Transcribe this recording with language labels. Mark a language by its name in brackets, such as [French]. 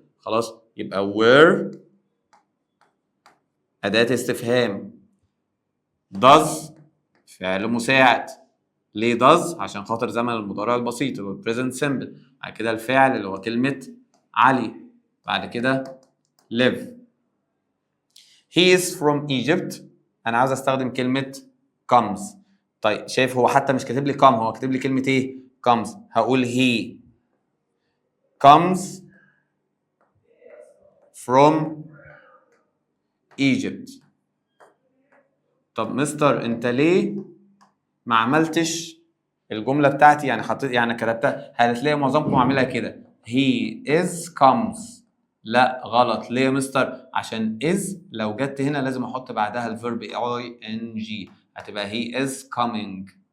[Arabic] خلاص يبقى where اداه استفهام، does فعل مساعد. ليه does؟ عشان خاطر زمن المضارع البسيط اللي هو present simple. بعد كده الفعل اللي هو كلمه علي. بعد كده live. [English] he is from Egypt، [Arabic] انا عاوز استخدم كلمه comes. طيب شايف هو حتى مش كاتب لي come، هو كاتب لي كلمه ايه؟ comes. هقول [English] he comes from Egypt. [Arabic] طب مستر انت ليه ما عملتش الجمله بتاعتي؟ يعني حطيت يعني كتبتها، هتلاقي معظمكم عاملها كده [English] he is comes. [Arabic] لا غلط. ليه يا مستر؟ عشان is لو جت هنا لازم احط بعدها الفيرب ing، هتبقى [English] he is coming.